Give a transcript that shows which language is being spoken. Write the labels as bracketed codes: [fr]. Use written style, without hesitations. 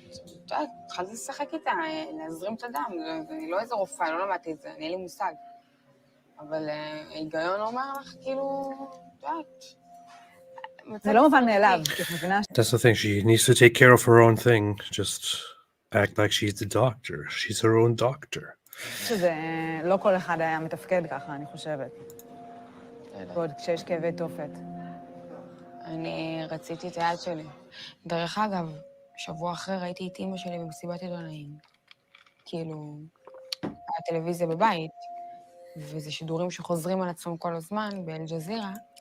[he] את יודעת, התחלתי לשחק איתה, להזרים את הדם. אני לא איזה רופאה, לא למדתי את זה, אין לי מושג. אבל ההיגיון אומר לך, כאילו, את יודעת. זה לא מובן מאליו, כי את מבינה [en] That's the thing. She needs to take care of her own thing. Just act like she's the doctor. She's her own doctor. [he] שזה לא כל אחד היה מתפקד ככה, אני חושבת. ועוד כשיש כאבי תופת. אני רציתי את היד שלי. דרך אגב, שבוע אחרי ראיתי את אמא שלי במסיבת עיתונאים. כאילו, הטלוויזיה בבית, וזה שידורים שחוזרים על עצמם כל הזמן באל-ג'זירה.